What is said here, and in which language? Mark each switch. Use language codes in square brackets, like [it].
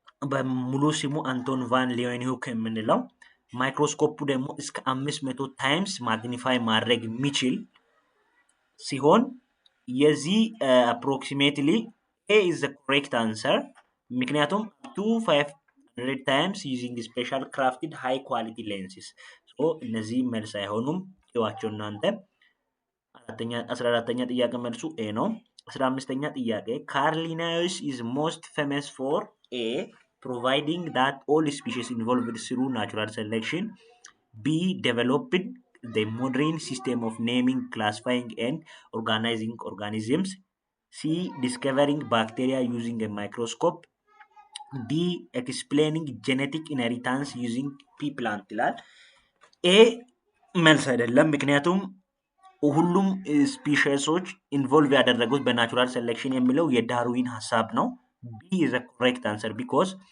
[am] በሙሉ ስሙ አንቶን ቫን ሊዩዌንሆክ የምንለው ማይክሮስኮፑ ደግሞ እስከ 500 ታይምስ ማግኒፋይ ማድረግ የሚችል ሲሆን የዚህ [en] approximately A is the correct answer [am] ምክንያቱም [en] up to 500 times using special crafted high quality lenses. so [am] እነዚህ መልስ አይሆኑም ይዋቸው እናንተ። 14ኛ ጥያቄ መልሱ A ነው። 15ኛ ጥያቄ [en] Carl Linnaeus is most famous for A providing that all species involved through natural selection. B developed the modern system of naming, classifying and organizing organisms. C discovering bacteria using a microscope. D explaining genetic inheritance using pea plant [am] ይላል። A መልስ አይደለም ምክንያቱም ሁሉም ስፒሺሶች ኢንቮልቭ ያደረጉት በናቹራል ሴሌክሽን የሚለው የዳርዊን ሐሳብ ነው። [en] B is the correct answer because